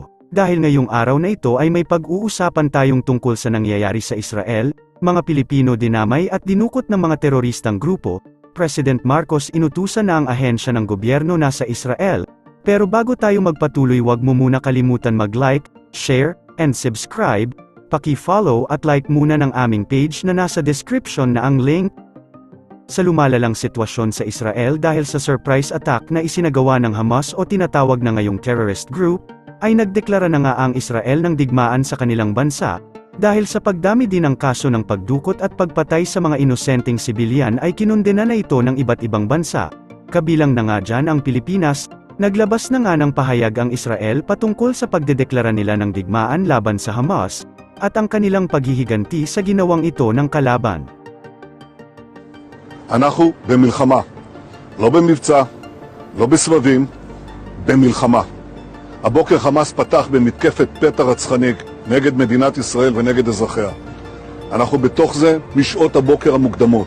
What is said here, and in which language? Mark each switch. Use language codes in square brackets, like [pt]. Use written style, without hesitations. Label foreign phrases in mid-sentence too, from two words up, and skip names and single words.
[tl] Dahil ngayong araw na ito ay may pag-uusapan tayong tungkol sa nangyayari sa Israel, mga Pilipino dinamay at dinukot ng mga teroristang grupo. President Marcos inutusan na ang ahensya ng gobyerno nasa Israel. Pero bago tayo magpatuloy, wag mo muna kalimutan mag- [en] like, share, and subscribe. [tl] Paki-follow at like muna ng aming page na nasa description na ang link. Sa lumalalang sitwasyon sa Israel dahil sa [en] surprise attack [tl] na isinagawa ng Hamas o tinatawag na ngayong [en] terrorist group, [tl] ay nagdeklara na nga ang Israel ng digmaan sa kanilang bansa, dahil sa pagdami din ng kaso ng pagdukot at pagpatay sa mga inosenteng sibilyan ay kinundena na ito ng iba't ibang bansa. Kabilang na nga dyan ang Pilipinas. Naglabas na nga ng pahayag ang Israel patungkol sa pagdedeklara nila ng digmaan laban sa Hamas, at ang kanilang paghihiganti sa ginawang ito ng kalaban. [he] אנחנו במלחמה, לא במבצע, לא בסבבים, במלחמה. הבוקר חמאס פתח במתקפת פתע רצחנית נגד מדינת ישראל ונגד אזרחיה. אנחנו בתוך זה משעות הבוקר המוקדמות.